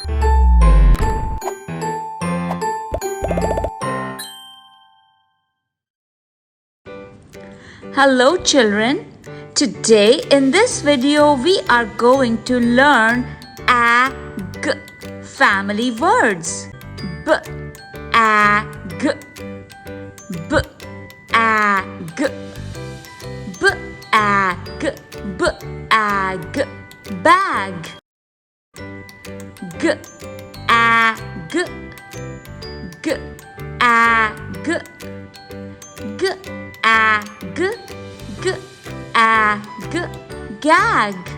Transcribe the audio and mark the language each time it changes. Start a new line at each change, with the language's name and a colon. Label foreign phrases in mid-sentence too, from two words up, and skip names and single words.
English: Hello children. Today in this video we are going to learn ag family words. B ag b ag b ag b ag bag. G ag g ag g ag g ag gag.